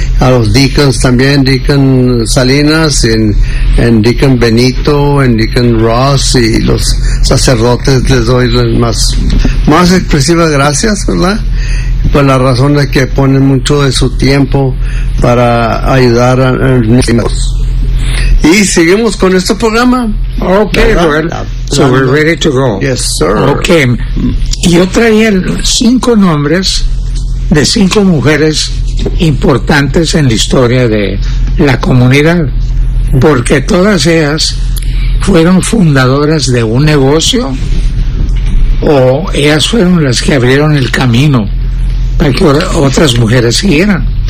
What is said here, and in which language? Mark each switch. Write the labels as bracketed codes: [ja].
[es] A los deacons también, Deacon Salinas, en Deacon Benito, en Deacon Ross y los sacerdotes, les doy las más expresivas gracias, ¿verdad? Por la razón de que ponen mucho de su tiempo para ayudar a mis hijos. Y seguimos con este programa. [en] Ok, well, so we're ready to go. Yes, sir. [es] Ok, yo traía 5 nombres de 5 mujeres importantes en la historia de la comunidad, porque todas ellas fueron fundadoras de un negocio o ellas fueron las que abrieron el camino para que otras mujeres siguieran.